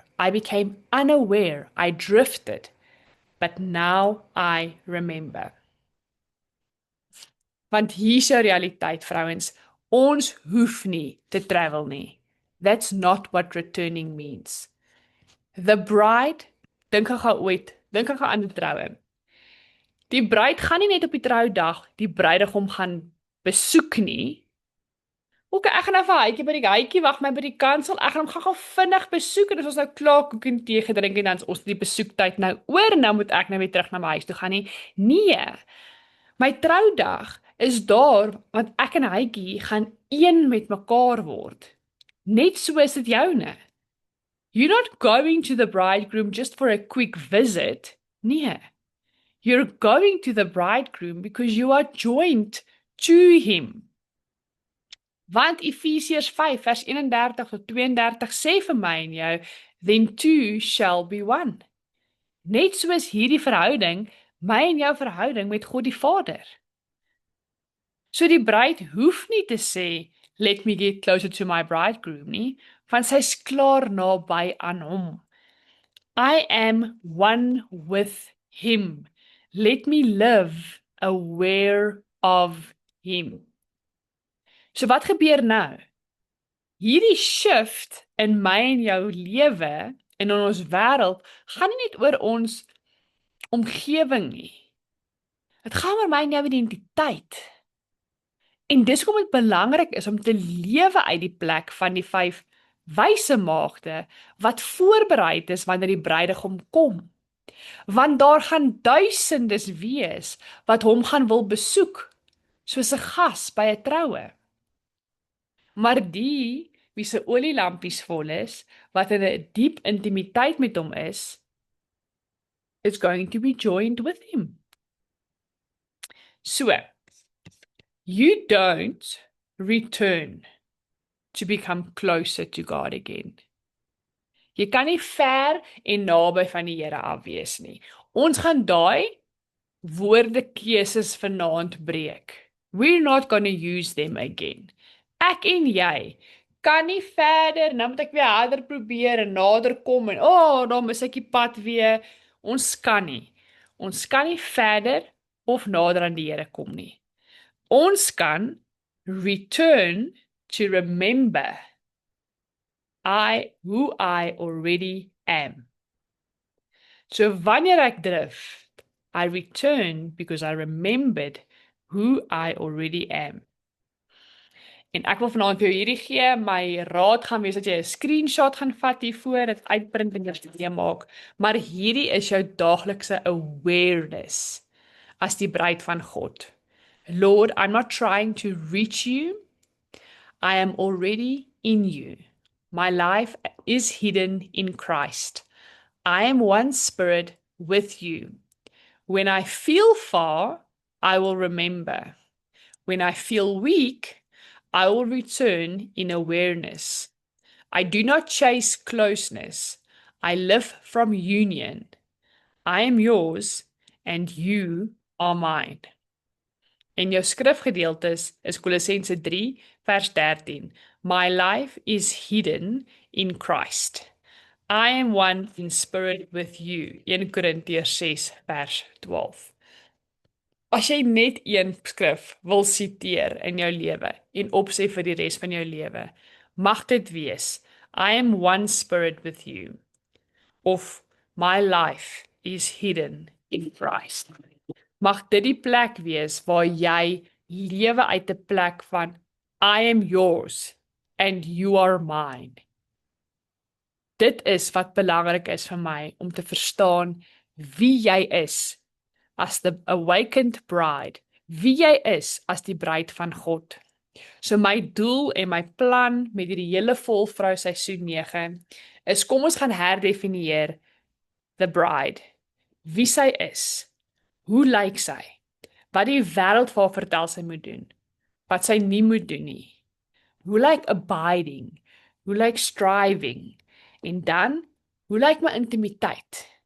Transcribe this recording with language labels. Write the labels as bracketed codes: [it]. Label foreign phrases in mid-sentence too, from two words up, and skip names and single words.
[en] I became unaware. I drifted. But now I remember. [af] Want hier's jou realiteit, vrouens. Ons hoef nie te travel nie. [en] That's not what returning means. The bride, [af] dink ek gaan aan die troue. Die bruid gaan nie net op die troudag die bruidegom gaan besoek nie. Ook ek gaan nou vir Hytjie by die Hytjie wag my by die kansel. Ek gaan hom gou vinnig besoek en as ons nou klaar koek en tee gedrink en dan is ons die besoektyd nou oor en nou moet ek nou weer terug na my huis toe gaan nie. Nee. My troudag is daar want ek en Hytjie gaan een met mekaar word. Net so is dit joune. [en] You're not going to the bridegroom just for a quick visit. [af] Nee. [en] You're going to the bridegroom because you are joined to him. [af] Want Efesiërs 5 vers 31 tot 32 sê vir my en jou, [en] then two shall be one. [af] Net soos hierdie verhouding, my en jou verhouding met God die Vader. So die bruid hoef nie te sê, [en] let me get closer to my bridegroom [af] nie, want sy's klaar naby aan hom. [en] I am one with him. Let me live aware of him. [af] So wat gebeur nou? Hierdie shift in my en jou lewe en in ons wêreld gaan nie net oor ons omgewing nie. Dit gaan oor my en jou identiteit. En dis hoekom dit belangrik is om te lewe uit die plek van die 5 wyse maagde wat voorberei is wanneer die bruidegom kom. Want daar gaan duisendes wees wat hom gaan wil besoek, soos 'n gas by 'n troue. Maar die wie se olielampies vol is, wat in 'n diep intimiteit met hom is [en] going to be joined with him. So, you don't return to become closer to God again. [af] Jy kan nie ver en naby van die Here af wees nie. Ons gaan daai woordekeuses vanaand breek. We're not going to use them again. Ek en jy kan nie verder, nou moet ek weer harder probeer en nader kom en dan mis ek die pad weer. Ons kan nie. Ons kan nie verder of nader aan die Here kom nie. Ons kan [en] return to remember who I already am. [af] So wanneer ek drif, [en] I return because I remembered who I already am. [af] En ek wil vanaand vir jou hierdie gee, my raad gaan wees dat jy 'n screenshot gaan vat hiervoor, dit uitprint en jou maak, maar hierdie is jou daaglikse awareness as die bruid van God. [en] Lord, I'm not trying to reach you. I am already in you. My life is hidden in Christ. I am one spirit with you. When I feel far, I will remember. When I feel weak, I will return in awareness. I do not chase closeness. I live from union. I am yours and you are mine. [af] En jou skrifgedeeltes is Kolossense 3 vers 13. [en] My life is hidden in Christ. I am one in spirit with you. [af] 1 Korintiërs 6 vers 12. As jy net een skrif wil siteer in jou lewe en opsê vir die res van jou lewe, mag dit wees, [en] I am one spirit with you, of my life is hidden in Christ. [af] Mag dit die plek wees waar jy lewe uit 'n plek van [en] I am yours and you are mine. [af] Dit is wat belangrik is vir my om te verstaan wie jy is as [en] the awakened bride, [af] wie jy is as die bruid van God. So my doel en my plan met hierdie hele volvrou seisoen 9 is kom ons gaan herdefinieer [en] the bride, [af] wie sy is, hoe lyk sy, wat die wêreld vir haar vertel sy moet doen, wat sy nie moet doen nie, hoe lyk abiding, hoe lyk striving, en dan, hoe lyk my intimiteit?